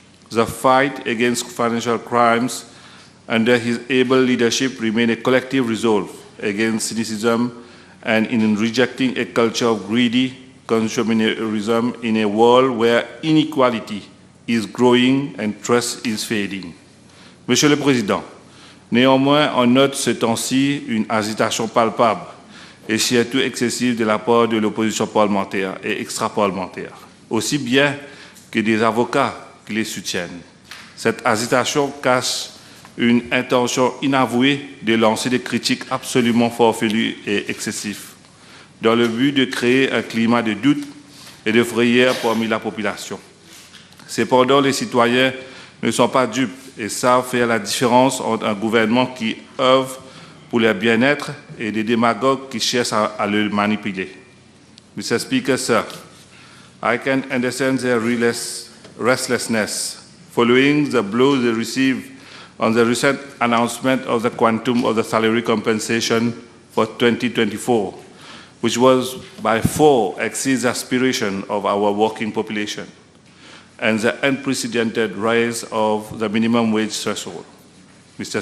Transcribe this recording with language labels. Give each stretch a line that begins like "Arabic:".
English: The fight against financial crimes under his able leadership remains a collective resolve against cynicism and in rejecting a culture of greedy consumerism in a world where inequality is growing and trust is fading.
French: Monsieur le Président, néanmoins, on note ce temps-ci une agitation palpable et surtout excessive de la part de l'opposition parlementaire et extra-parlementaire, aussi bien que des avocats qui les soutiennent. Cette agitation cache une intention inavouée de lancer des critiques absolument farfelues et excessives, dans le but de créer un climat de doute et de frayeur parmi la population. Cependant, les citoyens ne sont pas dupes et savent faire la différence entre un gouvernement qui œuvre pour leur bien-être et des démagogues qui cherchent à le manipuler.
English: Mr. Speaker, sir, I can understand their restlessness following the blow they received on the recent announcement of the quantum of the salary compensation for 2024, which was by far exceeds the aspiration of our working population, and the unprecedented rise of the minimum wage threshold. Mr.